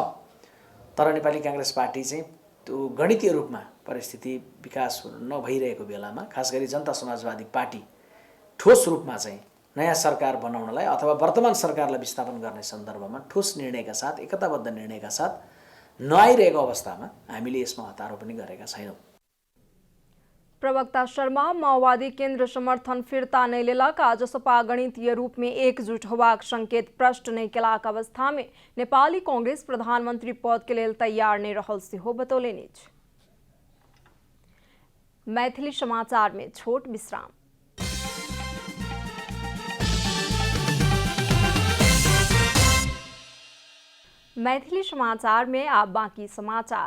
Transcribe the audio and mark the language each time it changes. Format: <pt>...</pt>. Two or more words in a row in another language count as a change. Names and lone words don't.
<ne>तर नेपाली काङ्ग्रेस पार्टी चाहिँ त्यो गणितीय रूपमा परिस्थिति विकास नभइरहेको बेलामा खास गरी जनता समाजवादी पार्टी ठोस रूपमा चाहिँ नयाँ सरकार बनाउनलाई अथवा वर्तमान सरकारलाई विस्थापन गर्ने सन्दर्भमा ठोस निर्णयका साथ एकताबद्ध निर्णयका साथ नआइरहेको अवस्थामा हामीले यसमा हतारो पनि गरेका छैनौँ।</ne> <mai>प्रवक्ता शर्मा माओवादी केंद्र समर्थन फिरता नहीं लेलक आ जसपा गणितीय रूप में एकजुट होबाक संकेत प्रश्न नहीं केलाक अवस्था में नेपाली कांग्रेस प्रधानमंत्री पद के लेल तैयार नहीं रहल सेहो बतौलनि। मैथिली समाचार में छोट विश्राम। मैथिली समाचार में आप बाकी समाचार।</mai>